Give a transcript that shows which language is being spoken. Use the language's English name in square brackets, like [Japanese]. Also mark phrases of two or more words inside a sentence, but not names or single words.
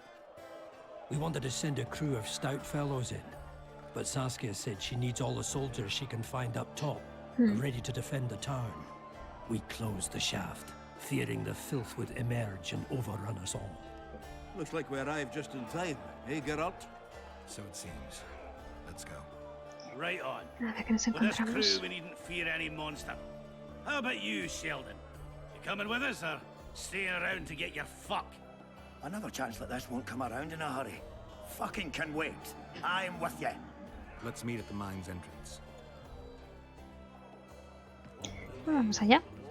[English] We wanted to send a crew of stout fellows in, but Saskia said she needs all the soldiers she can find up top, ready to defend the town. We closed the shaft, fearing the filth would emerge and overrun us all. Looks like we arrived just in time, eh, Geralt? So it seems. Let's go. Right on. [Spanish] Nada, que nos [English] With this [Spanish] encontramos. [English] crew, we needn't fear any monster. How about you, Sheldon? You coming with us, or staying around to get your fuck? Another chance like this won't come around in a hurry. Fucking can wait. I'm with you. Let's meet at the mine's entrance. [Spanish] Vamos allá.